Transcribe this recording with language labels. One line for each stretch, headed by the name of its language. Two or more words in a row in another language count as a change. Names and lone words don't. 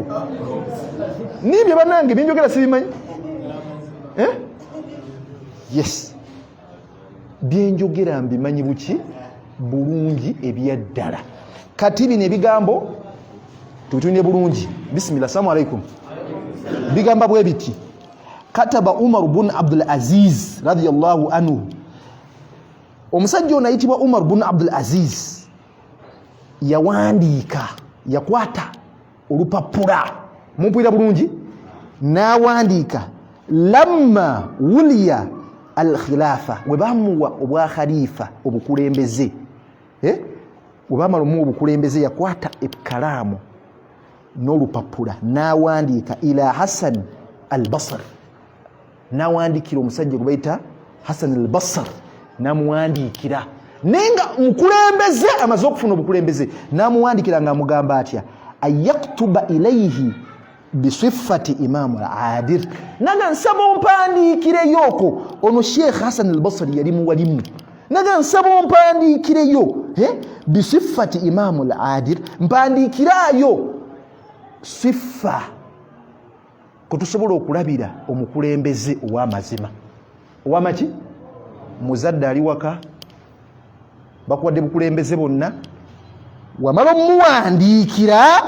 Ganda: Nibyo banange binjogera sibimanyi yes byenjogera mbimanyi buki bulungi ebyaddala. Kati bino ebigambo tubitunye bulungi. Bismillah.
Arabic: السلام عليكم.
Ganda: Bigamba bwe biti kataba Umar ibn Abdul Aziz
Arabic: رضي الله عنه.
Ganda: Omusajja ono ayitibwa Umar ibn Abdul Aziz yawandiika yakwata olupapula mumpulira bulungi n'awandiika
Arabic: لما ولي الخلافة
Ganda: we bamuwa obwa khalifa obukulembeze webamala omuwa obukulembeze yakwata ekkalaamu n'olupapula n'awandiika ila Hassan al-Basri n'awandiikira omusajja gwe bayita Hassan al-Basri n'amuwandiikira nenga mukulembeze amaze okufuna obukulembeze n'amuwandikira nga amugamba atya
Arabic: أن يكتب إليه بصفة الإمام العادل
Ganda: naga nsaba ompandiikireyooko ono Sheikh Hassan al-Basri yali muwalimu naga nsaba ompandiikireyo
Arabic: بصفة الإمام العادل
Ganda: mpandiikirayo sifa kutusobola okulabira omukulembeze ow'amazima ow'amaki muzadde ali waka bakuwadde bukulembeze bonna wamala omuwandiikira